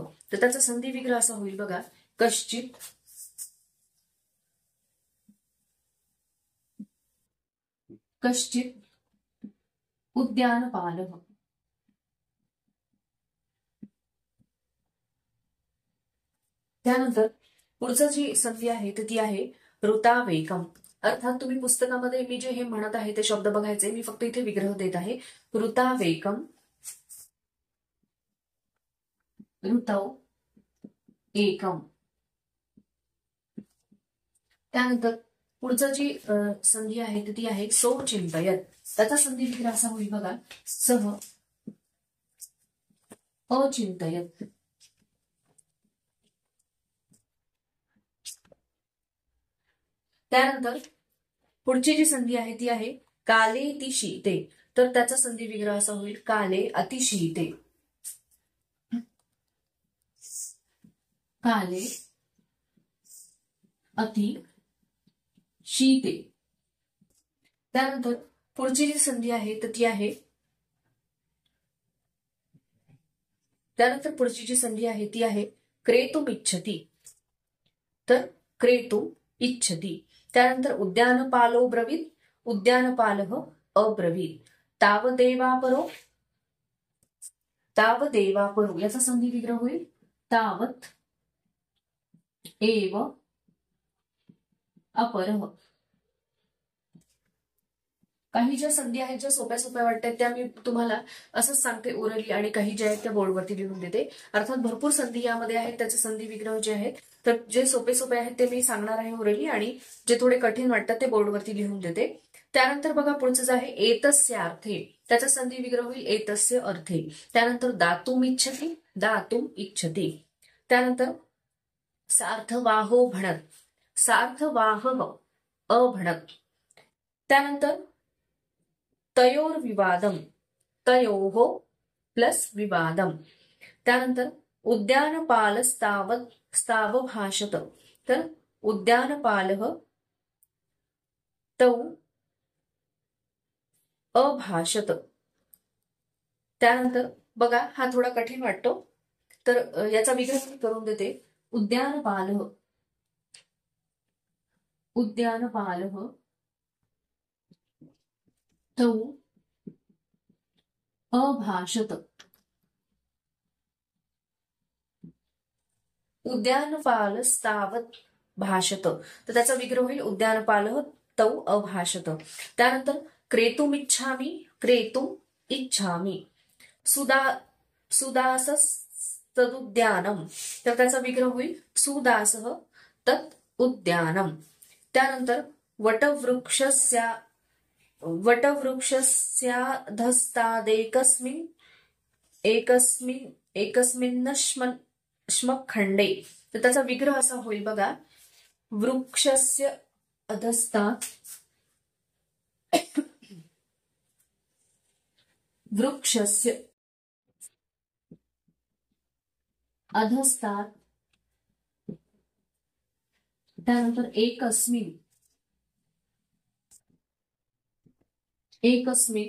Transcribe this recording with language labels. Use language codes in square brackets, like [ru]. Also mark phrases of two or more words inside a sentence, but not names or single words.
[mr] तर त्याचा संधी विग्रह असा होईल बघा, [sa] कश्चित उद्यान पालः. [mr] त्यानंतर पुढचं जी संधी आहे तर ती आहे ऋतावेकम. अर्थात तुम्ही पुस्तकामध्ये मी जे हे म्हणत आहे ते शब्द बघायचे, मी फक्त इथे विग्रह देत आहे. [sa] ऋतावेकम, ऋतौ एकम. [mr] त्यानंतर पुढचं जी संधी आहे ती आहे सोचिंतयत. त्याचा संधी विग्रह असा होईल बघा, [sa] सह अचिंतयत. [mr] त्यानंतर पुढची जी संधी आहे ती आहे [sa] काले अतिशीते. [mr] तर त्याचा संधी विग्रह असा होईल [sa] काले अतिशीते. काले अति शीते. [mr] त्यानंतर पुढची जी संधी आहे तर ती आहे, त्यानंतर पुढची जी संधी आहे ती आहे [sa] क्रेतुम इच्छती. तर क्रेतुम इच्छती. त्यानंतर उद्यानपालो ब्रवीत, उद्यानपालः अब्रवीत. तावदेवापरो, तावदेवापरो [mr] याचा संधी विग्रह होईल [sa] तावत एव अपरः. [mr] काही ज्या संधी आहेत ज्या सोप्या सोप्या वाटतात त्या मी तुम्हाला असंच सांगते ओरली, आणि काही ज्या आहेत त्या बोर्डवरती लिहून देते. अर्थात भरपूर संधी यामध्ये आहेत, त्याचे संधी विग्रह जे आहेत तर जे सोपे सोपे आहेत ते मी सांगणार आहे ओरली, आणि जे थोडे कठीण वाटतात ते बोर्डवरती लिहून देते. त्यानंतर बघा पुढचं जे आहे [sa] एतस्य अर्थे, [mr] त्याचा संधी विग्रह होईल [sa] एतस्य अर्थे. त्यानंतर दातुम इच्छति, दातुम इच्छति. त्यानंतर सार्थवाहो भणत, सार्थवाहः अभणत. त्यानंतर तयोर्विवादम, तयोः प्लस विवादम. त्यानंतर उद्यानपालस्तावत् स्तावभाषत, तर उद्यानपालः तौ अभाषत. [mr] त्यानंतर बघा हा थोडा कठीण वाटतो, तर याचा विग्रह मी करून देते. [sa] उद्यानपालः, उद्यानपालः तौ अभाषत. उद्यानपालस्तावत् भाषत, [mr] तर त्याचा विग्रह होईल [sa] उद्यानपालः तौ अभाषत. त्यानंतर क्रेतुमिच्छामि, क्रेतुम इच्छामि. सुदासस्तदुद्यानम, [mr] तर त्याचा विग्रह होईल [sa] सुदासः तत् उद्यानम. [mr] त्यानंतर एकस्मिन्नश्मखंडे, तर त्याचा विग्रह असा होईल बघा [sa] वृक्षस्य अधस्तात्, वृक्षस्य अधस्तात्. त्यानंतर एकस्मिन्, एकस्मिन्.